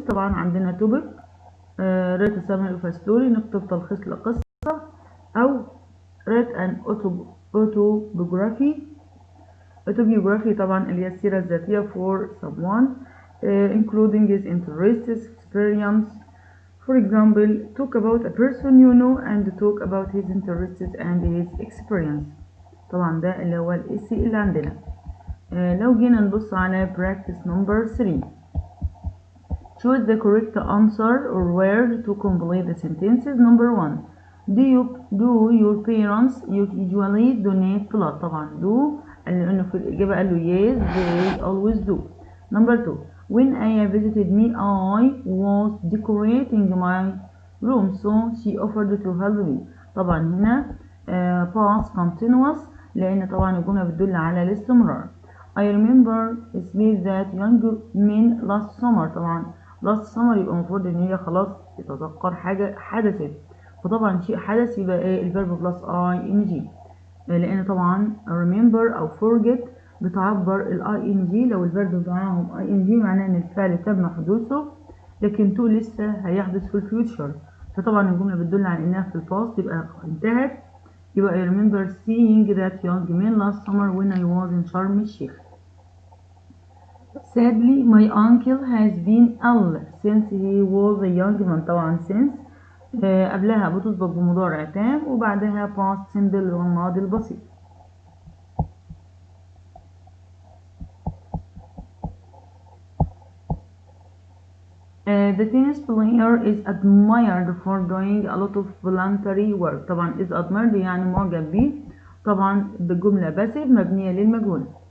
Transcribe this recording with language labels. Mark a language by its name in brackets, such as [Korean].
[Arabic] طبعا عندنا توبك [English] write a summary of a story [Arabic] نكتب تلخيص لقصة أو [English] write an autobiography. autobiography [Arabic] طبعا اللي هي السيرة الذاتية [English] for someone including his interests, experience. For example, talk about a person you know and talk about his interests and his experience. [Arabic] طبعا ده اللي هو الاسي اللي عندنا. لو جينا نبص على [English] practice number 3. Choose the correct answer or word to complete the sentences. Number 1. Do your parents usually donate blood? [Arabic] طبعا do لأنه في الإجابة قال له [English] yes they always do. Number 2. When Aya visited me I was decorating my room so she offered to help me. [Arabic] طبعا هنا [English] past continuous [Arabic] لأن طبعا الجملة بتدل على الاستمرار. [English] I remember speech that young men last summer. [Arabic] طبعا [English] last summer [Arabic] يبقى المفروض ان هي خلاص تتذكر حاجة حدثت، فطبعا شيء حدث يبقى ايه الفيرب بلس ing لان طبعا remember او forget بتعبر ing لو الفيرب معاهم ing معناه ان الفعل تم حدوثه لكن تو لسه هيحدث في الفيوتشر، فطبعا الجملة بتدل على انها في الباست يبقى انتهت. [English] يبقى I remember seeing that young man last summer when I was in شرم الشيخ. Sadly, my uncle has been ill since he was a young man. [Arabic] طبعا since قبلها بتسبق بمضارع تام وبعدها [English] past simple [Arabic] الماضي البسيط. [English] The tennis player is admired for doing a lot of voluntary work. [Arabic] طبعا [English] is admired [Arabic] يعني معجب بيه. طبعا بالجملة passive مبنية للمجهول.